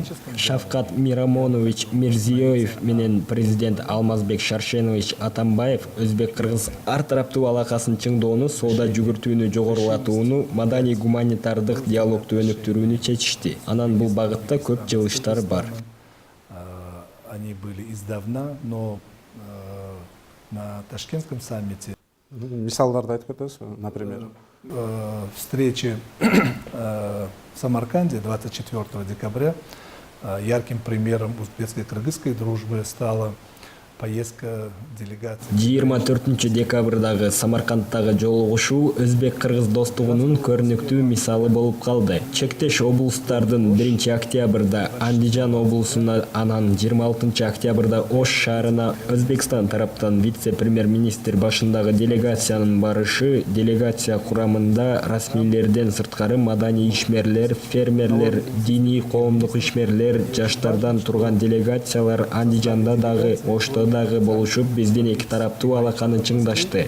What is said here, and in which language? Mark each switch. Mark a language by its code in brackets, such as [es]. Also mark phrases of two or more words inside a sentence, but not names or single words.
[ky] Шавкат Мирамонович Мирзиёев менен президент Алмазбек Шаршенович Атамбаев Өзбек-Кыргыз ар тараптуу алакасын чыңдоону, соода жүгүртүүнү жогорулатууну, маданий гуманитардык диалогду өнүктүрүүнү чечишти. Анан бул багытта көп жылыштар бар. [ru] Они были издавна, но на Ташкентском саммите. [ky] Мисалдарды айтып кетесизби, например? [ru] Встречи в Самарканде 24 декабря ярким примером узбекско-кыргызской дружбы стала поездка делегации. [ky] 24 декабрдагы Самаркандтагы жолугушуу Өзбек-Кыргыз достугунун көрүнүктүү мисалы болуп калды. Чектеш облустардын 1 октябрда Андижан облусуна, анан 26 октябрда Ош шаарына Өзбекстан тараптан вице-премьер-министр башындагы делегациянын барышы, делегация курамында расмийлерден сырткары маданий ишмерлер, фермерлер, диний коомдук ишмерлер, жаштардан турган делегациялар Андижанда дагы, Ошто дагы болушуп биздин эки тараптуу алаканы чыңдашты.